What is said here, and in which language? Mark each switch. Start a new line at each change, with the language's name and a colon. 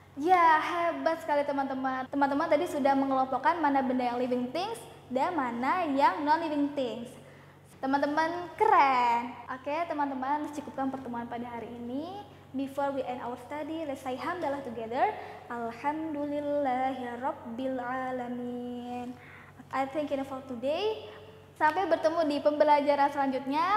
Indonesian: Ya, hebat sekali teman-teman. Teman-teman tadi sudah mengelompokkan mana benda yang living things dan mana yang non-living things. Teman-teman keren. Oke, teman-teman, cukupkan pertemuan pada hari ini.
English: Before we end our study, let's say hamdalah together.
Arabic: Alhamdulillahirabbil alamin.
English: I think enough for today.
Indonesian: Sampai bertemu di pembelajaran selanjutnya.